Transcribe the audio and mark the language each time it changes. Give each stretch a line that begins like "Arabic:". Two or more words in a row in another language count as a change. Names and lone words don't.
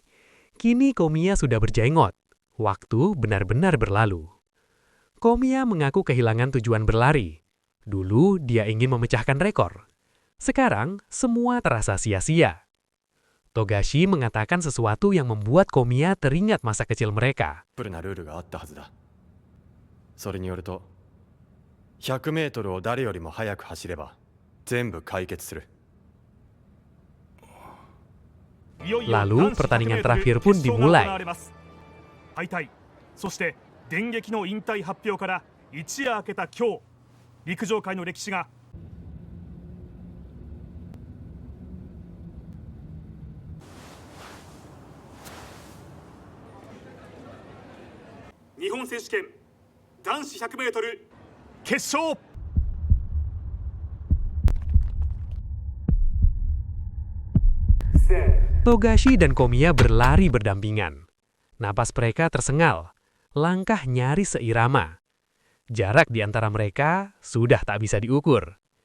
Indonesian: Kini Komiya sudah berjenggot. Waktu benar-benar berlalu. Komiya mengaku kehilangan tujuan berlari. Dulu dia ingin memecahkan rekor. Sekarang semua terasa sia-sia. Togashi mengatakan sesuatu yang membuat Komiya teringat masa kecil mereka.
Japanese: なルールがあったはずだ。それによると、100メートルを誰よりも速く走れば全部解決する。
Indonesian: Lalu pertandingan terakhir pun dimulai.
Japanese: 敗退、そして電撃の引退発表から一夜明けた今日、陸上界の歴史が 日本選手権男子100メートル決勝。
Indonesian: Togashi dan Komiya berlari berdampingan. Napas mereka tersengal, langkah nyaris seirama. Jarak di antara mereka sudah tak bisa diukur.